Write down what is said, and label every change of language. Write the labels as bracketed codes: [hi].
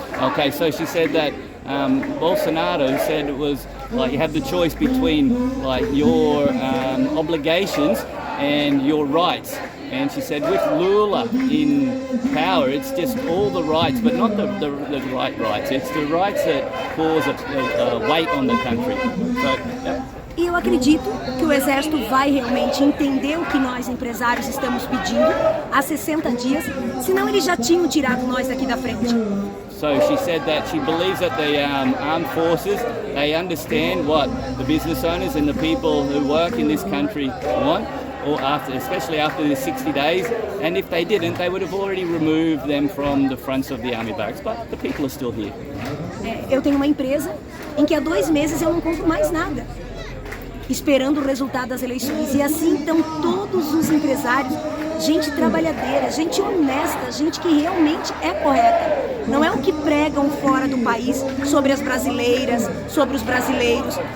[en] Okay, so she said that Bolsonaro said it was like you have the choice between like your obligations and your rights. And she said with Lula in power, it's just all the rights, but not the right rights. It's the rights that cause a weight on the country. So, yep. [pt] E eu acredito que o Exército vai realmente entender o que nós, empresários, estamos pedindo há 60 dias, senão eles já tinham tirado nós daqui da frente. [en] So she said that she believes that the armed forces, they understand what the business owners and the people who work in this country want, or especially after the 60 days, and if they didn't, they would have already removed them from the fronts of the army barracks, but the people are still here. [pt] Eu tenho uma empresa em que há 2 meses eu não compro mais nada, esperando o resultado das eleições. E assim estão todos os empresários, gente trabalhadeira, gente honesta, gente que realmente é correta. Não é o que pregam fora do país sobre as brasileiras, sobre os brasileiros.